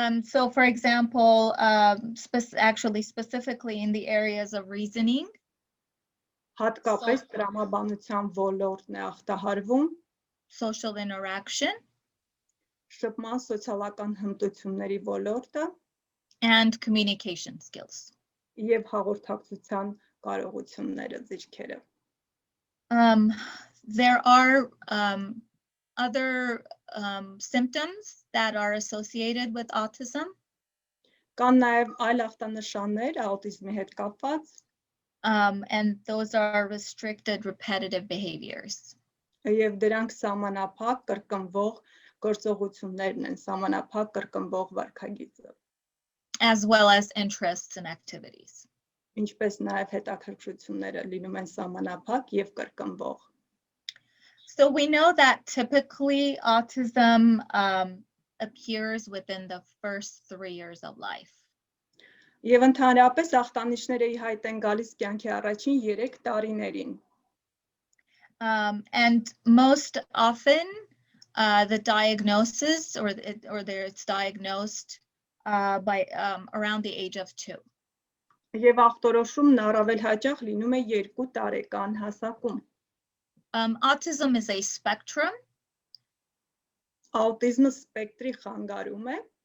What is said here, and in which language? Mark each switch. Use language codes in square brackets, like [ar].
[en] So for example, specifically in the areas of reasoning, [hy] Հատկապես տրամաբանության ոլորտն է ախտահարվում, [en] social interaction, [hy] շփման սոցիալական հմտությունների ոլորտը [en] and communication skills. [hy] եւ հաղորդակցության կարողությունները, ձեռքերը. [en] There are other symptoms that are associated with autism. [hy] Կան նաեւ այլ ախտանշաններ աուտիզմի հետ կապված, [en] and those are restricted repetitive behaviors. [hy] եւ դրանք սահմանափակ կրկնվող գործողություններն են, սահմանափակ կրկնվող վարքագիծը. [en] As well as interests and activities. [hy] Ինչպես նաև հետաքրքրությունները լինում են սահմանափակ եւ կրկնվող. [en] So we know that typically autism appears within the first 3 years of life. [hy] Եվ ընդհանրապես ախտանիշները ի հայտ են գալիս կյանքի առաջին 3 տարիներին. [en] And most often the diagnosis it's diagnosed by around the age of 2. [hy] Եվ ախտորոշումն առավել հաճախ լինում է 2 տարեկան հասակում. [en] Autism is a spectrum. [hy] Աուտիզմը սպեկտրի խանգարում է,